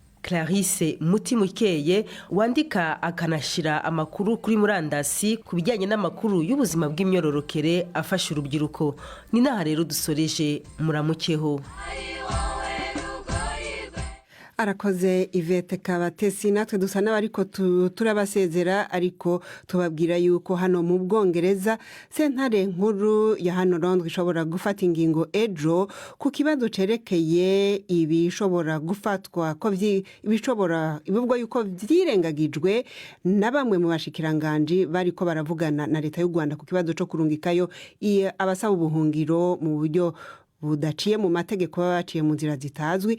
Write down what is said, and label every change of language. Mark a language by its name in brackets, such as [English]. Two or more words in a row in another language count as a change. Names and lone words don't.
[Kinyarwanda] Clarisse Mutimukeye wandika akanashyira amakuru kuri murandasi ku bijyanye n'amakuru y'ubuzima bw'imyororokere afasha urubyiruko. Ni naha rero dusoreje, muramukeho. [Rundi] Arakoze Yvette Kabatesi. Natwe dusa n'abariko turabasezera ariko tubabwira yuko hano mu Bwongereza sentare nkuru ya hano Londres ishobora gufata ingingo ejo ku kibazo cerekeye ibishobora gufatwa ko ibishobora ibubwo yuko vyirengagijwe na bamwe mu bashikiranganje bariko baravugana na leta y'u Rwanda ku kibazo cyo kurungikayo abasaba ubuhungiro mu buryo budaciye mu mategeko baciye mu nzira zitazwi.